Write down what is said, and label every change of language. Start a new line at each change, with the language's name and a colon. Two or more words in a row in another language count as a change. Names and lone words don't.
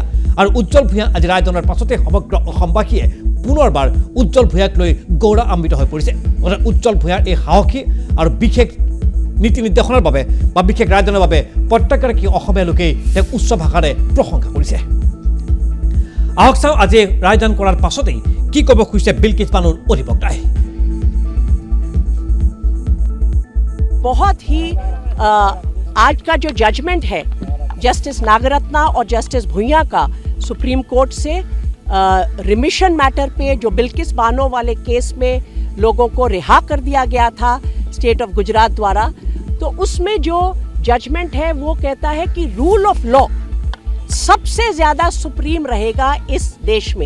Assamese: আৰু উজ্জ্বল ভূঞা আজি ৰায়দানৰ পাছতে সমগ্ৰ অসমবাসীয়ে পুনৰবাৰ উজ্জ্বল ভূঞাক লৈ গৌৰৱান্বিত হৈ পৰিছে। উজ্জ্বল ভূঞাৰ এই সাহসী আৰু বিশেষ নীতি নিৰ্দেশনাৰ বাবে বা বিশেষ ৰায়দানৰ বাবে প্ৰত্যেকগৰাকী অসমীয়া লোকেই তেওঁক উচ্চ ভাষাৰে প্ৰশংসা কৰিছে। আহক চাওঁ আজি ৰায়দান কৰাৰ পাছতেই কি ক'ব খুজিছে বিলকিছ বানুৰ অধিবক্তাই।
Hindi: बहुत ही आज का जो जजमेंट है जस्टिस नागरत्ना और जस्टिस भुइयां का सुप्रीम कोर्ट से
English: remission matter
Hindi: पे जो बिल्किस बानो वाले केस में लोगों को रिहा कर दिया गया था
English: State of Gujarat
Hindi: द्वारा, तो उसमें जो जजमेंट है वो कहता है कि
English: rule of law
Hindi: सबसे ज़्यादा सुप्रीम रहेगा इस देश में।